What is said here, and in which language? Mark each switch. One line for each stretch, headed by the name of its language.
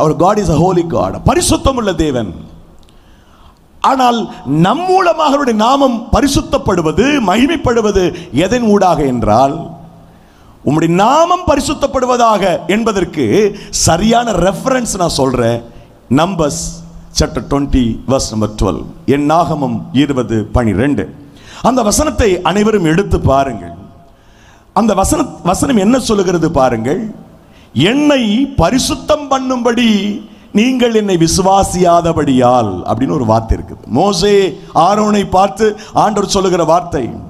Tamil: Our
English: God is a holy God,
Tamil: பரிசுத்தம் உள்ள தேவன். ஆனால் நம் மூலமாக அவருடைய நாமம் பரிசுத்தப்படுவது, மகிமைப்படுவது எதன் ஊடாக என்றால், உம்முடைய நாமம் பரிசுத்தப்படுவதாக என்பதற்கு சரியான ரெஃபரன்ஸ் நான் சொல்றேன்.
English: Numbers chapter 20 verse number 12.
Tamil: என்னாகமம் 20:12. அந்த வசனத்தை அனைவரும் எடுத்து பாருங்கள். அந்த வசனம் என்ன சொல்லுகிறது பாருங்கள். என்னை பரிசுத்தம் பண்ணும்படி நீங்கள் என்னை விசுவாசியாதபடியால் அப்படின்னு ஒரு வார்த்தை இருக்குது. மோசே ஆரோனை பார்த்து ஆண்டவர் சொல்லுகிற வார்த்தை.